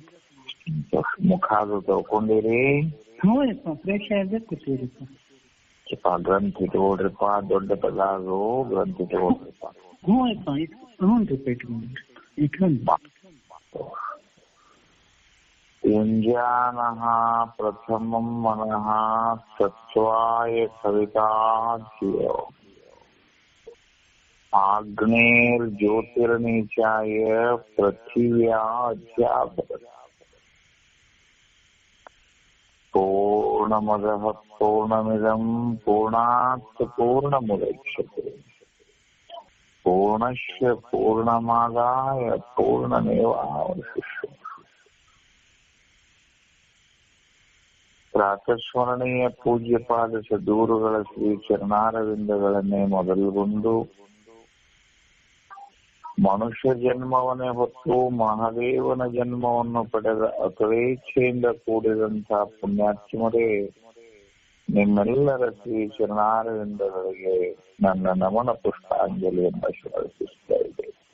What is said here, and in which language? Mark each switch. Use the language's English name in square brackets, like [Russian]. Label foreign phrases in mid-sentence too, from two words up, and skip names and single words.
[Kannada] ಮುಖ ಅದು ತಗೊಂಡಿರಿ? ಹ್ಞೂ ಯಪ್ಪ, ಫ್ರೆಶ್ ಆಗಿ ಕೂತೀವ್ರಿಪ್ಪ. ಗ್ರಂಥಿ ತಗೊಳ್ರಿಪ್ಪ, ದೊಡ್ಡ ಪದ ಅದು ಗ್ರಂಥಿ ತಗೊಳ್ರಿಪ್ಪ. ಹ್ಞೂ ಯಪ್ಪ, ಇಟ್ಕೊಂಡ್ರಿ. [Sanskrit] ಯುಂಜಾನಃ ಪ್ರಥಮಂ ಮನಃ ಸತ್ವಾಯ ಸವಿತಾಚ್ಯೋ ಆಗ್ನೇರ್ ಜ್ಯೋತಿರ್ನೀಚಾಯ ಪೃಥಿವ್ಯಾ ಅಧ್ಯಾಪಕ ಪೂರ್ಣಮದಃ ಪೂರ್ಣಮಿದಂ ಪೂರ್ಣಾತ್ ಪೂರ್ಣಮುದಚ್ಯತೆ ಪೂರ್ಣಸ್ಯ ಪೂರ್ಣಮಾದಾಯ ಪೂರ್ಣಮೇವಾವಶಿಷ್ಯತೆ. [Kannada] ಪ್ರಾತಸ್ಮರಣೀಯ ಪೂಜ್ಯಪಾದ ಸದ್ಗುರುಗಳ ಶ್ರೀ ಚರಣಾರವಿಂದಗಳನ್ನೇ ಮೊದಲುಗೊಂಡು ಮನುಷ್ಯ ಜನ್ಮವನ್ನೇ ಹೊತ್ತು ಮಹಾದೇವನ ಜನ್ಮವನ್ನು ಪಡೆದ ಅಕಲೇಚ್ಛೆಯಿಂದ ಕೂಡಿದಂತಹ ಪುಣ್ಯಾತ್ಮರೇ, ನಿಮ್ಮೆಲ್ಲರ ಶ್ರೀ ಚರಣಾರವಿಂದಗಳಿಗೆ ನನ್ನ ನಮನ ಪುಷ್ಪಾಂಜಲಿಯನ್ನು ಸಮರ್ಪಿಸ್ತಾ ಇದೆ.